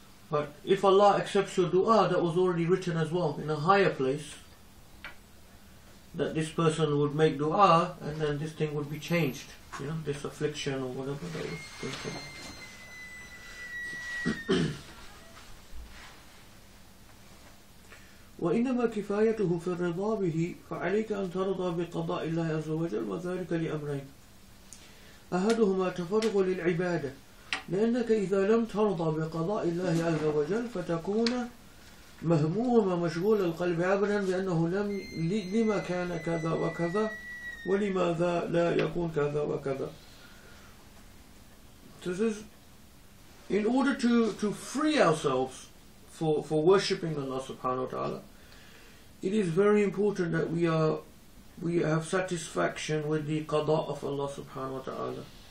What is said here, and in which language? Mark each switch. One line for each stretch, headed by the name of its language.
English: But if Allah accepts your dua, that was already written as well in a higher place, that this person would make dua and then this thing would be changed. This affliction or whatever that was thinking.
Arabic: وإنما كفايته في الرضا به فعليك أن ترضى بقضاء الله عز وجل وذلك لأمرين أحدهما تفرغ للعبادة لأنك إذا لم ترضى بقضاء الله عز وجل فتكون مهموما مشغول القلب أبدا بأنه لما كان كذا وكذا ولماذا لا يكون كذا وكذا.
English: This is in order to free ourselves for worshipping Allah subhanahu wa ta'ala. It is very important that we have satisfaction with the qada of Allah subhanahu wa ta'ala.